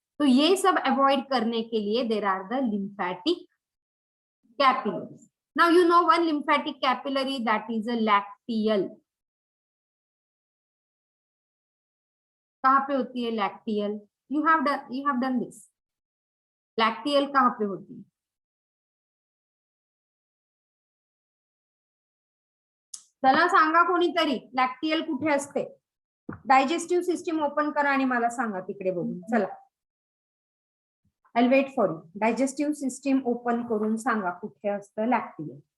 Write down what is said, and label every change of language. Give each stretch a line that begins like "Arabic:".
Hindi: तो ये सब अवॉइड करने के लिए
English: There are the lymphatic capillaries. Now you know one lymphatic capillary, that is a lacteal.
Hindi: कहाँ पे होती है lacteal?
English: You have done this.
Hindi: Lacteal कहाँ पे होती है?
Marathi: चला सांगा कोणीतरी, लॅक्टियल कुठे असते? डायजेस्टिव्ह सिस्टीम ओपन करा आणि मला सांगा तिकडे बघून. चला,
English: I'll wait for you.
Marathi: Digestive system open करून सांगा कुठे असतं लॅक्टियल.